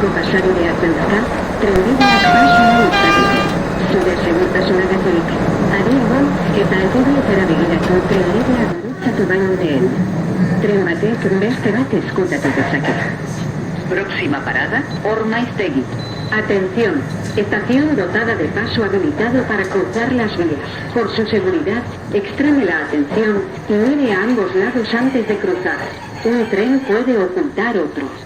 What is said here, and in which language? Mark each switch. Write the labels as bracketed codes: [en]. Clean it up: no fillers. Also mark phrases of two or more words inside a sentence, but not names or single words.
[eu] pasabideak dauzka, trenbideak pasa ahal izateko. Zure segurtasunagatik, adi egon eta alkoholetara begiratu trenbidea gurutzatu baino lehen. Tren batek beste bat ezkutatu dezake. [es] Próxima parada, Ormaiztegi. Atención, estación dotada de paso habilitado para cruzar las vías. Por su seguridad, extreme la atención y mire a ambos lados antes de cruzar. Un tren puede ocultar otro.